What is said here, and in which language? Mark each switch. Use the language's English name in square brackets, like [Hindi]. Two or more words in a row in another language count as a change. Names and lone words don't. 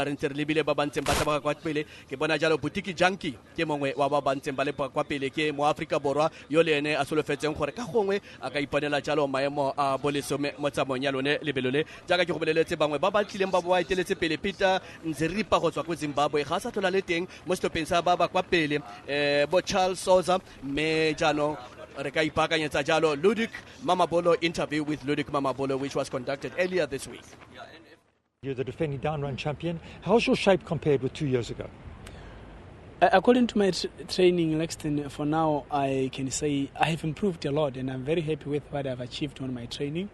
[Tswana] re ntse re lebile ba bantseng ba tla kwa pele ke bona jalo Butiki Junkie ke mongwe wa ba bantseng ba le kwa pele ke mo Africa Borwa yo le ene a solofetseng gore ka gongwe a ka iponela jalo maemo a bolesome mo tsamayong ya lone lebelo le jaaka ke go boleletse bangwe ba ba tlileng ba boa eteletse pele Peter Nzeripa go tswa ko Zimbabwe ga sa tlhola le teng mo stopeng sa ba kwa pele bo Charles Sousa me jano re ka ipakanyetsa jalo Ludwig Mamabolo [English] interview with Ludwig Mamabolo which was conducted earlier this week. You're the defending down run champion. How's your shape compared with 2 years ago? According to my training, Lexton, for now, I can say I have improved a lot and I'm very happy with what I've achieved on my training.